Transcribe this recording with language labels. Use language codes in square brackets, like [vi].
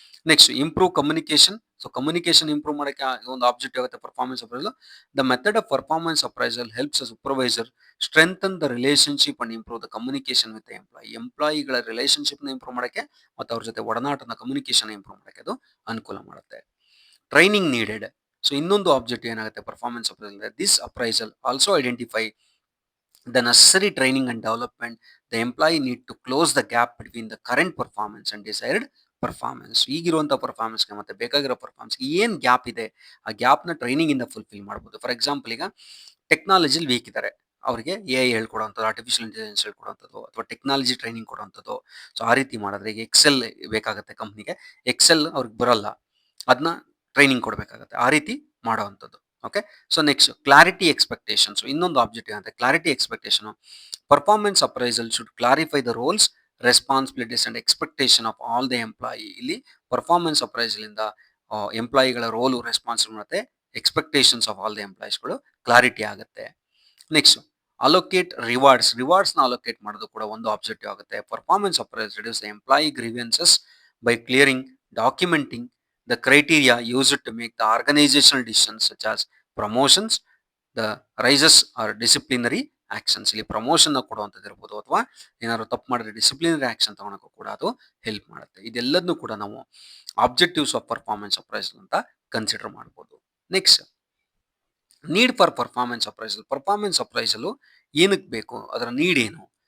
[kn] Next improve communication. So communication improve ಮಾಡೋಕ್ಕೆ ಒಂದು object ಆಗುತ್ತೆ performance appraisal. [en] the method of performance appraisal helps a supervisor strengthen the relationship and improve the communication with ಎಂಪ್ಲಾಯಿಗಳ [kn] ರಿಲೇಶನ್ಶಿಪ್ನ improve ಮಾಡೋಕ್ಕೆ ಮತ್ತು ಅವ್ರ ಜೊತೆ ಒಡನಾಟನ communication improve ಮಾಡೋಕ್ಕೆ ಅದು ಅನುಕೂಲ ಮಾಡುತ್ತೆ. [en] Training needed. [kn] ಸೊ ಇನ್ನೊಂದು ಆಬ್ಜೆಕ್ಟ್ ಏನಾಗುತ್ತೆ [en] Performance appraisal, this appraisal also identify the necessary training and development the employee need to close the gap between the current performance and desired performance. [kn] ಈಗಿರುವಂಥ ಪರ್ಫಾರ್ಮೆನ್ಸ್ಗೆ ಮತ್ತೆ ಬೇಕಾಗಿರೋ ಪರ್ಫಾರ್ಮೆನ್ಸ್ಗೆ ಏನು gap ಇದೆ, ಆ ಗ್ಯಾಪ್ನ ಟ್ರೈನಿಂಗ್ ಇಂದ fulfil ಮಾಡ್ಬೋದು. For example ಈಗ ಟೆಕ್ನಾಲಜಿಲಿ weak ಇದ್ದಾರೆ, ಅವರಿಗೆ AI ಹೇಳ್ಕೊಡುವಂಥದ್ದು, ಆರ್ಟಿಫಿಷಿಯಲ್ ಇಂಟೆಲಿಜೆನ್ಸ್ ಹೇಳ್ಕೊಡುವಂಥದ್ದು ಅಥವಾ ಟೆಕ್ನಾಲಜಿ ಟ್ರೈನಿಂಗ್ ಕೊಡುವಂಥದ್ದು. ಸೊ ಆ ರೀತಿ ಮಾಡಿದ್ರೆ ಈಗ ಎಕ್ಸೆಲ್ ಬೇಕಾಗುತ್ತೆ ಕಂಪ್ನಿಗೆ, ಎಕ್ಸೆಲ್ ಅವ್ರಿಗೆ ಬರಲ್ಲ, ಅದನ್ನ ಟ್ರೈನಿಂಗ್ ಕೊಡಬೇಕಾಗತ್ತೆ. ಆ ರೀತಿ ಮಾಡೋವಂಥದ್ದು. Okay. So next clarity expectations, ಇನ್ನೊಂದು ಆಬ್ಜೆಕ್ಟಿವ್ ಅಂತ clarity expectation. [en] Performance appraisal should clarify the roles, responsibilities and expectation of all the employee. [kn] ಇಲ್ಲಿ ಪರ್ಫಾರ್ಮೆನ್ಸ್ ಅಪ್ರೈಸಲ್ ಇಂದ ಎಂಪ್ಲಾಯಿಗಳ ರೋಲು, ರೆಸ್ಪಾನ್ಸಿಬಲ್ ಮತ್ತೆ expectations of all the ಎಂಪ್ಲಾಯೀಸ್ಗಳು clarity ಆಗುತ್ತೆ. Next allocate rewards, rewards ನ allocate ಮಾಡೋದು ಕೂಡ ಒಂದು ಆಬ್ಜೆಕ್ಟಿವ್ ಆಗುತ್ತೆ. [en] Performance appraisal reduce the employee grievances by clearing, documenting the criteria used to make the organizational decisions such as promotions, the rises or disciplinary actions. [kn] ಇಲ್ಲಿ promotion ಕೊಡುವಂಥದ್ದು ಇರ್ಬೋದು ಅಥವಾ ಏನಾದ್ರು ತಪ್ಪು ಮಾಡಿದ್ರೆ ಡಿಸಿಪ್ಲಿನರಿ ಆಕ್ಷನ್ ತಗೊಳಕ್ಕೂ ಕೂಡ ಅದು ಹೆಲ್ಪ್ ಮಾಡುತ್ತೆ. ಇದೆಲ್ಲದನ್ನು ಕೂಡ ನಾವು ಆಬ್ಜೆಕ್ಟಿವ್ಸ್ ಆಫ್ ಪರ್ಫಾರ್ಮೆನ್ಸ್ ಅಪ್ರೈಸಲ್ ಅಂತ ಕನ್ಸಿಡರ್ ಮಾಡ್ಬೋದು. [en] Next need for performance appraisal. [kn] Performance appraisal ಏನಕ್ಕೆ ಬೇಕು, ಅದರ ನೀಡ್ ಏನು?